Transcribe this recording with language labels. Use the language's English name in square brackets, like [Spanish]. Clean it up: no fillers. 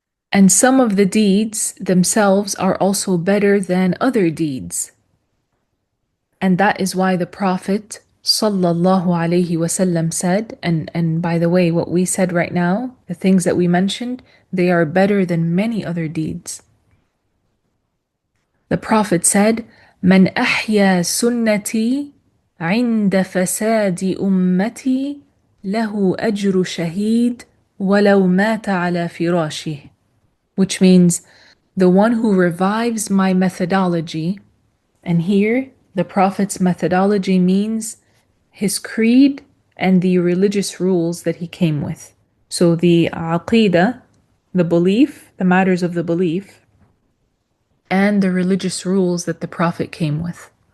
[English] And some of the deeds themselves are also better than other deeds. And that is why the Prophet sallallahu alaihi wasallam said, and by the way, what we said right now, the things that we mentioned, they are better than many other deeds. The Prophet said, [Arabic] "Man ahya sunnati عند فساد أمتي له أجر شهيد ولو مات على فراشه." [English] Which means the one who revives my methodology, and here the Prophet's methodology means his creed and the religious rules that he came with. So the aqidah, the belief, the matters of the belief, and the religious rules that the Prophet came with.